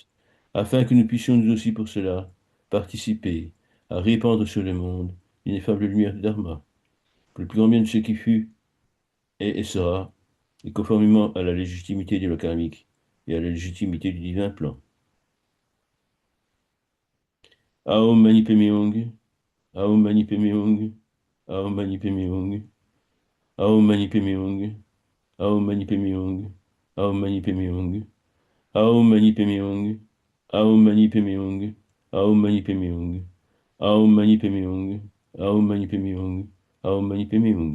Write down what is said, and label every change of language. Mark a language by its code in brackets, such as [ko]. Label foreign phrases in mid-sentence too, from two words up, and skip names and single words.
[fr] Afin que nous puissions nous aussi pour cela participer à répandre sur le monde l'ineffable lumière du Dharma, pour le plus grand bien de ce qui fut, est et sera, et conformément à la légitimité du loi karmique et à la légitimité du divin plan. [sa] Aum Mani Padme Hum, Aum Mani Padme Hum, Aum Mani Padme Hum, Aum Mani Padme Hum, Aum Mani Padme Hum, Aum Mani Padme Hum, Aum Mani Padme Hum, Aum Mani Padme Hum, Aum Mani Padme Hum, Aum Mani Padme Hum, Aum Mani Padme Hum, Aum Mani Padme Hum.